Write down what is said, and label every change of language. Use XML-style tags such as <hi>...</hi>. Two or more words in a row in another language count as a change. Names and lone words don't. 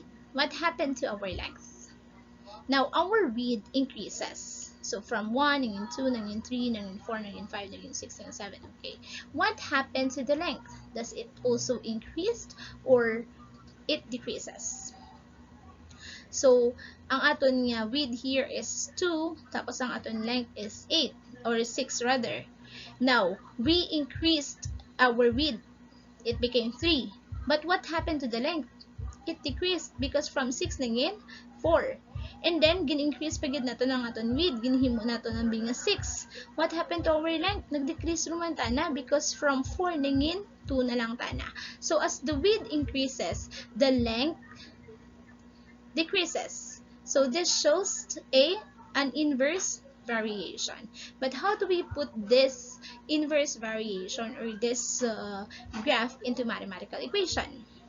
<en>What happened to our length? Now, our width increases. So, from 1,</en> <tl>naging 2, naging 3, naging 4, naging 5, naging 6, naging 7.</tl> <en>Okay. What happened to the length? Does it also increase or it decreases? So,</en> <hil>ang aton nga</hil> <en>width here is 2,</en> <hil>tapos ang aton</hil> <en>length is 8, or 6 rather. Now, we increased our width. It became 3. But what happened to the length? It decreased because from 6 naging 4. And then,</en> <hil>gin-increase pa gid nato ng aton width. Ginhimo nato ng binga 6.</hil> <en>What happened to our length?</en> <hil>Nag-decrease ruman tana</hil> <en>because from</en> <hil>4 naging 2 na lang tana.</hil> <en>So, as the width increases, the length decreases. So this shows an inverse variation. But how do we put this inverse variation, or this graph, into mathematical equation?</en>